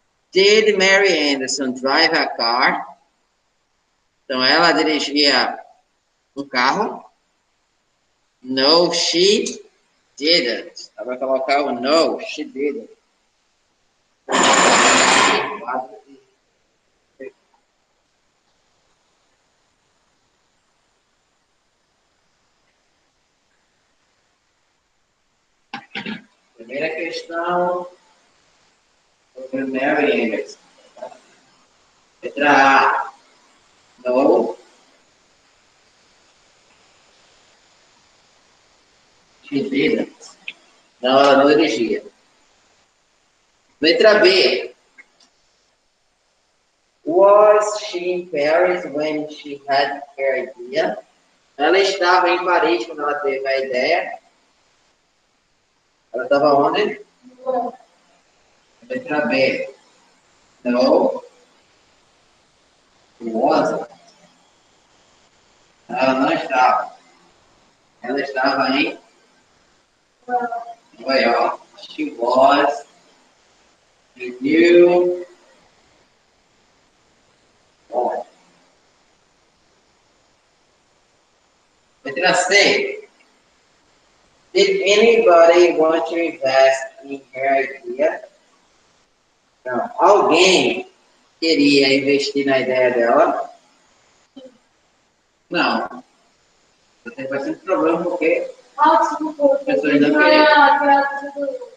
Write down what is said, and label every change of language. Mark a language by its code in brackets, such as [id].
[en] Did Mary Anderson drive a car? [pt] Então ela dirigia um carro? [en] No, she didn't. [pt] Ela vai colocar o [en] no, she didn't. [pt] Primeira questão sobre Mary Anderson. Letra A. [en] No, she didn't. [pt] Não, ela não dirigia. Letra B. [en] Was she in Paris when she had her idea? [pt] Ela estava em Paris quando ela teve a ideia. Ela estava onde? Letra B. [en] No, she wasn't. [pt] Ela não estava. Ela estava em Nova York. [en] She was in New York. [pt] Letra C. [en] Did anybody want to invest in her idea? [pt] Não. Alguém queria investir na ideia dela? Não. Você vai ser um problema porque as pessoas não queriam.